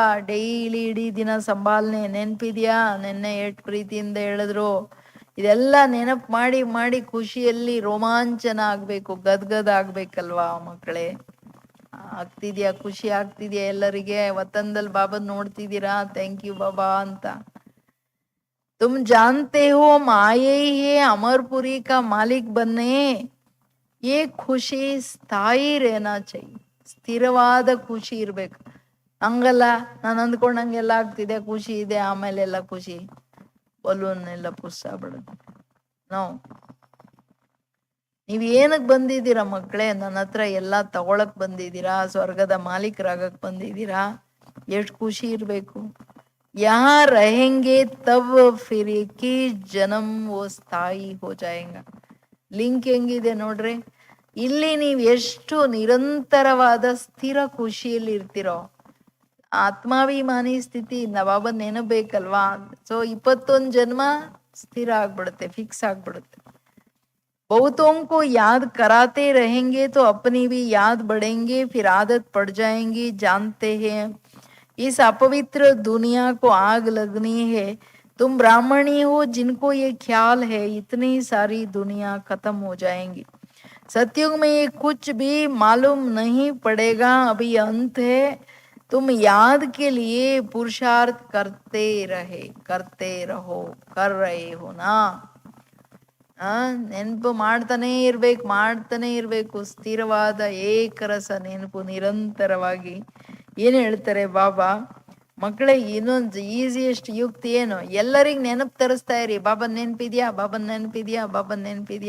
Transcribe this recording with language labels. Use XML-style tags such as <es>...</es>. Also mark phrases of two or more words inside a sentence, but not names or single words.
<kn>ಡೈಲಿ ಇಡೀ ದಿನ ಸಂಭಾಲನೆ ನೆನ್ಪಿದ್ಯಾ? ನೆನ್ನೆ ಎಷ್ಟು ಪ್ರೀತಿಯಿಂದ ಹೇಳಿದ್ರು. ಇದೆಲ್ಲ ನೆನಪು ಮಾಡಿ ಮಾಡಿ ಖುಷಿಯಲ್ಲಿ ರೋಮಾಂಚನ ಆಗ್ಬೇಕು, ಗದ್ಗದ್ ಆಗ್ಬೇಕಲ್ವಾ ಮಕ್ಕಳೇ. ಆಗ್ತಿದ್ಯಾ? ಖುಷಿ ಆಗ್ತಿದ್ಯಾ ಎಲ್ಲರಿಗೆ? ವತನದಲ್ಲಿ ಬಾಬಾ ನೋಡ್ತಿದ್ದೀರಾ?</kn> <en>thank you</en> <kn>ಬಾಬಾ ಅಂತ.</kn> <hi>तुम जानते हो माये ही है अमरपुरी का मालिक बनने. ये खुशी ಸ್ಥಾಯಿ रहना चाहिए.</hi> <kn>ಸ್ಥಿರವಾದ ಖುಷಿ ಇರ್ಬೇಕು. ಹಂಗಲ್ಲ ನಾನು ಅಂದ್ಕೊಂಡಂಗೆಲ್ಲ ಆಗ್ತಿದೆ, ಖುಷಿ ಇದೆ, ಆಮೇಲೆ ಎಲ್ಲ ಖುಷಿ ಬಲೂನ್ ಎಲ್ಲ ಪುಸ್ಸ ಬಿಡುತ್ತೆ. ನೋ, ನೀವ್ ಏನಕ್ ಬಂದಿದ್ದೀರಾ ಮಕ್ಕಳೇ? ನನ್ನ ಹತ್ರ ಎಲ್ಲ ತಗೊಳಕ್ ಬಂದಿದ್ದೀರಾ, ಸ್ವರ್ಗದ ಮಾಲೀಕರಾಗಕ್ ಬಂದಿದ್ದೀರಾ. ಎಷ್ಟು ಖುಷಿ ಇರ್ಬೇಕು.</kn> <hi>यहाँ रहेंगे तब फिर एक ही जन्म वो ಸ್ಥಾಯಿ हो जाएगा.</hi> <kn>ಲಿಂಕ್ ಹೆಂಗಿದೆ ನೋಡ್ರಿ. ಇಲ್ಲಿ ನೀವು ಎಷ್ಟು ನಿರಂತರವಾದ ಸ್ಥಿರ ಖುಷಿಯಲ್ಲಿ ಇರ್ತಿರೋ, ಆತ್ಮಾಭಿಮಾನಿ ಸ್ಥಿತಿ ಬಾಬಾ ನೆನಬೇಕಲ್ವಾ. ಸೊ 21 ಜನ್ಮ ಸ್ಥಿರ ಆಗ್ಬಿಡುತ್ತೆ, ಫಿಕ್ಸ್ ಆಗ್ಬಿಡುತ್ತೆ.</kn> <hi>बहुतों को याद कराते रहेंगे तो अपनी भी याद बढ़ेंगे, फिर आदत पड़ जाएंगी. जानते हैं इस अपवित्र दुनिया को आग लगनी है. तुम ब्राह्मणी हो जिनको ये ख्याल है, इतनी सारी दुनिया खत्म हो जाएंगी. सतयुग में ये कुछ भी मालूम नहीं पड़ेगा, अभी अंत है. तुम याद के लिए पुरुषार्थ करते रहो, कर रहे हो ना.</hi> <kn>ನೆನಪು ಮಾಡ್ತಾನೆ ಇರ್ಬೇಕು. ಸ್ಥಿರವಾದ ಏಕರಸ ನೆನಪು ನಿರಂತರವಾಗಿ. ಏನ್ ಹೇಳ್ತಾರೆ ಬಾಬಾ ಮಕ್ಕಳೇ? ಇನ್ನೊಂದು ಈಸಿಯೆಸ್ಟ್ ಯುಕ್ತಿ ಏನು? ಎಲ್ಲರಿಗ್ ನೆನಪು ತರಿಸ್ತಾ ಇರಿ. ಬಾಬನ್ ನೆನಪಿದ್ಯಾ, ಬಾಬನ್ ನೆನಪಿದ್ಯಾ, ಬಾಬನ್ ನೆನಪಿದ್ಯಾ.</kn>